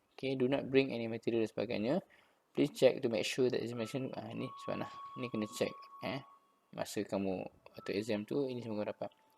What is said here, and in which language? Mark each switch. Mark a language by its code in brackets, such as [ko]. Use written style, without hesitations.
[en] Okay, do not bring any material [ms] dan sebagainya. [en] Please check to make sure that information. [ms] Ni sebenarnya ni kena check. Masa kamu waktu exam tu, ini semua dapat.